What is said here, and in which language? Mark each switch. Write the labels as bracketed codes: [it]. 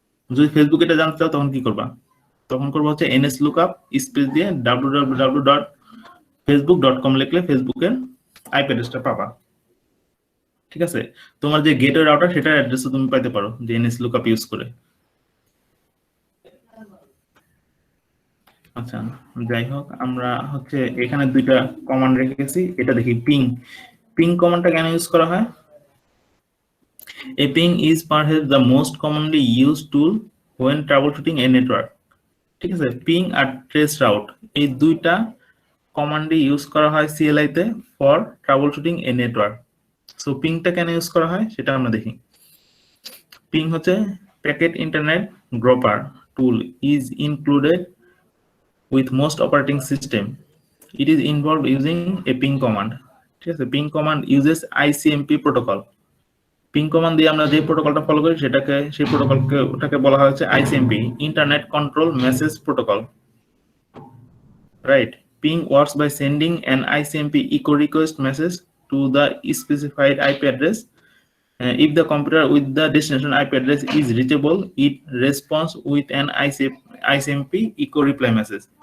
[bn] যদি ফেসবুক এটা জানতে চাও তখন কি করবা? তখন করবো হচ্ছে এনএস লুকআপ স্পেস দিয়ে www.facebook.com লিখলে ফেসবুকের আইপি অ্যাড্রেসটা পাবা, ঠিক আছে। তোমার যে গেটওয়ে রাউটার সেটার অ্যাড্রেসও তুমি পাইতে পারো যে এনএস লুকআপ ইউজ করে। আচ্ছা, যাই হোক, আমরা হচ্ছে এখানে দুইটা কমান্ড রেখেছি, এটা দেখি পিং। পিং কমান্ডটা কেন ইউজ করা হয়? [en] A ping is perhaps the most commonly used tool when troubleshooting a network, ঠিক আছে। [bn] পিং আর ট্রেস রাউট এই দুইটা কমান্ডই ইউজ করা হয় সিএলআই তে [en] For troubleshooting a network. [bn] So পিংটা কেন ইউজ করা হয় সেটা আমরা দেখি। পিং হচ্ছে packet internet গ্রোপার tool, [en] Is included with most operating system. It is involved using a ping command, ঠিক আছে। Ping command uses ICMP protocol. [bn] Ping command দিয়ে আমরা যে প্রোটোকলটা ফলো করি সেই প্রোটোকলকে ওটাকে বলা হচ্ছে ICMP, internet control message protocol, right? [en] Ping works by sending an ICMP echo request message to the specified IP address. If the computer with the destination IP address is reachable, it responds with an ICMP echo reply message.